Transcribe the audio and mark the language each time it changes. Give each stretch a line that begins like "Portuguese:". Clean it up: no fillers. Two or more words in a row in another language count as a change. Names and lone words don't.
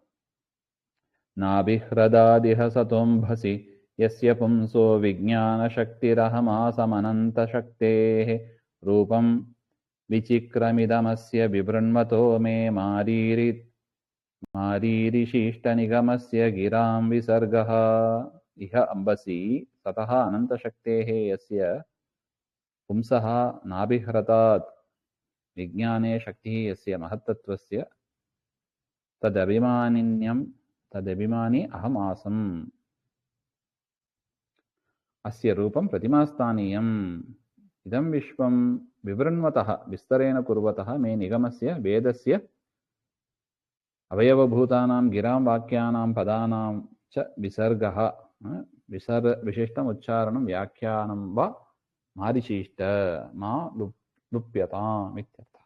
Sanskrit: ನಾಭಿಹೃದಾದಿಹ ಸತೋಂಭಸಿ ಯಸ್ಯ ಪುಂಸೋ ವಿಜ್ಞಾನ ಶಕ್ತಿರಹಮಾಸಮನಂತ ಶಕ್ತೇಃ ರೂಪಂ ವಿಚಿಕ್ರಮಿದಮಸ್ಯ ಬಿಭೃಣ್ಮತೋ ಮೇ ಮಾರೀರಿಶಿಷ್ಟ ನಿಗಮಸ್ಯ ಗಿರಾಂ ವಿಸರ್ಗಃ. ಇಹ ಅಂಬಸಿ ಸತಃ ಅನಂತಶಕ್ತೇಃ ಯಸ್ಯ ಪುಂಸಃ ನಾಭಿಹೃತಾತ್ ವಿಜ್ಞಾನೇ ಶಕ್ತಿಃ ಯಸ್ಯ ಮಹತ್ತತ್ವಸ್ಯ ತದಭಿಮಾನಿ ಅಹಂ ಆಸಂ ಅಸ್ಯ ರೂಪಂ ಪ್ರತಿಮಾಸ್ಥಾನೀಯಂ ಇದಂ ವಿಶ್ವಂ ವಿವೃಣ್ವತಃ ವಿಸ್ತರೇಣ ಕುರ್ವತಃ ಮೇ ನಿಗಮಸ್ಯ ವೇದಸ್ಯ ಅವಯವಭೂತಾನಾಂ ಗಿರಾಂ ವಾಕ್ಯಾನಾಂ ಪದಾನಾಂ ಚ ವಿಸರ್ಗಃ ವಿಶಿಷ್ಟಂ ಉಚ್ಚಾರಣಂ ವ್ಯಾಖ್ಯಾನಂ ವಾ ಮಾರಿಶಿಷ್ಟ ಮಾ ಲುಪ್ಯತಾಂ ಇತ್ಯರ್ಥ.